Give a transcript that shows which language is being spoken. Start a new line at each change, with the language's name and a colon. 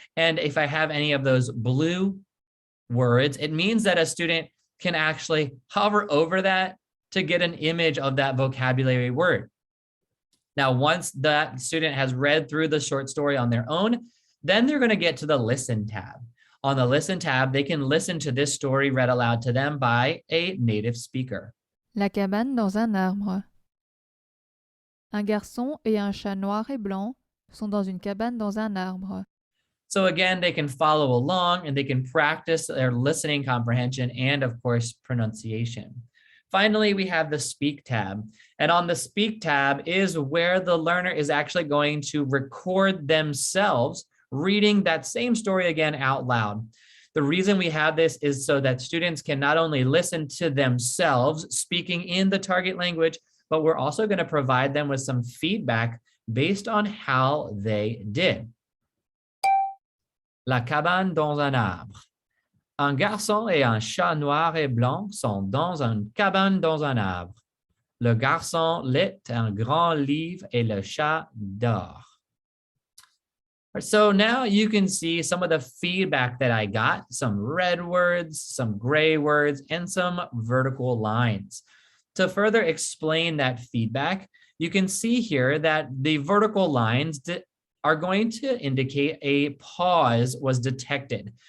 English: And if I have any of those blue words, it means that a student can actually hover over that to get an image of that vocabulary word. Now, once that student has read through the short story on their own, then they're going to get to the listen tab. On the listen tab, they can listen to this story read aloud to them by a native speaker.
French: La cabane dans un arbre. Un garçon et un chat noir et blanc sont dans une cabane dans un arbre.
English: So again, they can follow along and they can practice their listening comprehension and, of course, pronunciation. Finally, we have the Speak tab. And on the Speak tab is where the learner is actually going to record themselves reading that same story again out loud. The reason we have this is so that students can not only listen to themselves speaking in the target language, but we're also going to provide them with some feedback based on how they did.
French: La cabane dans un arbre. Un garçon et un chat noir et blanc sont dans une cabane dans un arbre. Le garçon lit un grand livre et le chat dort.
English: So now you can see some of the feedback that I got, some red words, some gray words, and some vertical lines. To further explain that feedback, you can see here that the vertical lines are going to indicate a pause was detected.